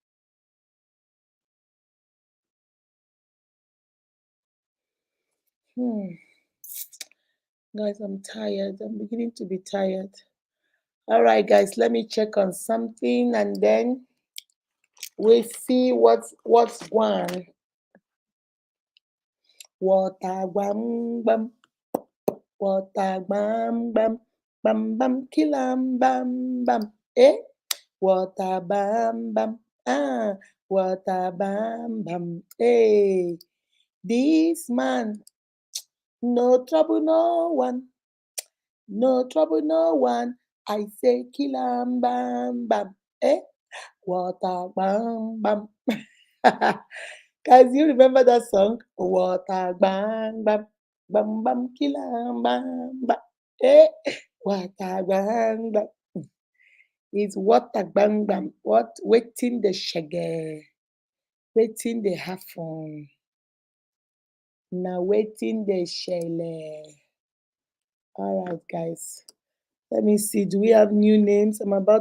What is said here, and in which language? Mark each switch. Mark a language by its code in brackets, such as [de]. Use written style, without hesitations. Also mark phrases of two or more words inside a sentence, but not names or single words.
[en] Guys, I'm tired. I'm beginning to be tired. All right, guys, let me check on something and then we'll see what's going. Water bam bam, water bam bam, bam bam killam bam bam. Water bam bam, water bam bam. This man, no trouble, no one. No trouble, no one. I say killam bam bam. Water bam bam. Guys, you remember that song? Water bam bam. Bam bam killam bam bam. Water bam bam. It's water bam bam. What? Waiting the shaggy. Waiting the happen. Now waiting the shele. All right, guys. Let me see. Do we have new names? I'm about.